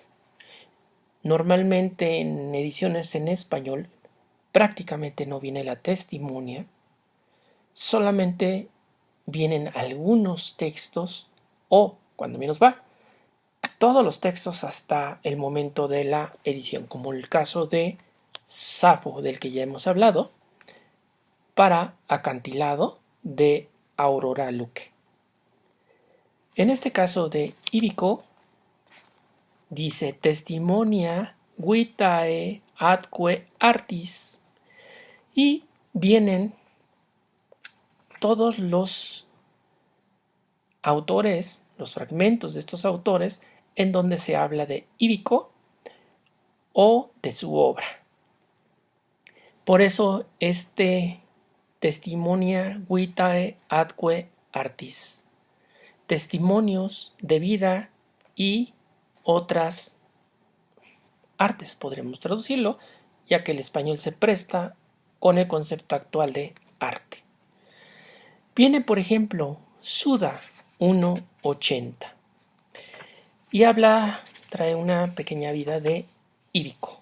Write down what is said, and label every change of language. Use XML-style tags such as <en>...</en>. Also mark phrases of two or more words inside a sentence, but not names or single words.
<es>Normalmente en ediciones en español prácticamente no viene la testimonia, solamente vienen algunos textos o, cuando menos va, todos los textos hasta el momento de la edición, como el caso de Safo, del que ya hemos hablado, para Acantilado de Aurora Luque. En este caso de Ívico, dice</es> <la>testimonia vitae atque artis,</la> <es>y vienen todos los autores, los fragmentos de estos autores en donde se habla de Ívico o de su obra. Por eso este</es> <la>testimonia vitae atque artis,</la> <es>testimonios de vida y otras artes, podríamos traducirlo, ya que el español se presta con el concepto actual de arte. Viene, por ejemplo, Suda 1.80 y trae una pequeña vida de Ívico.</es>